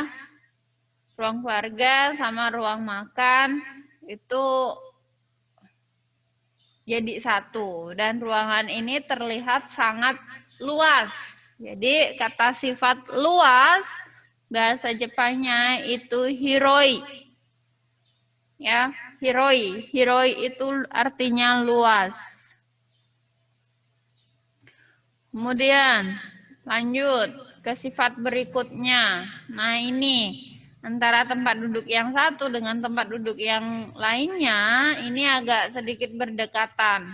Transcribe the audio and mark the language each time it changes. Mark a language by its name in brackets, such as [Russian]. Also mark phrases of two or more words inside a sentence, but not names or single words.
[Indonesian] Ruang keluarga sama ruang makan itu jadi satu. Dan ruangan ini terlihat sangat luas. Jadi kata sifat luas, bahasa Jepangnya itu hiroi. Ya, hiroi. Hiroi itu artinya luas. Kemudian lanjut ke sifat berikutnya. Nah, ini antara tempat duduk yang satu dengan tempat duduk yang lainnya ini agak sedikit berdekatan.